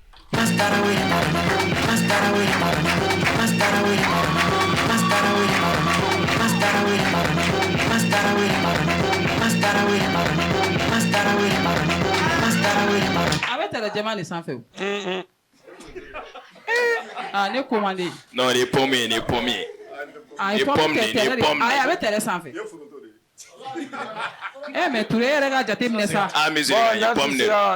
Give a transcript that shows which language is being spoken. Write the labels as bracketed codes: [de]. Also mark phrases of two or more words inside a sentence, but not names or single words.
[bm] A bɛ tɛrɛ jɛman de sanfɛ o. Ne commandé. [fr] Non, les pommiers. Les pommes [bm] a bɛ tɛrɛ sanfɛ. Mais Touré yɛrɛ ka jateminɛ sa. [fr] Mais c'est les pommes de.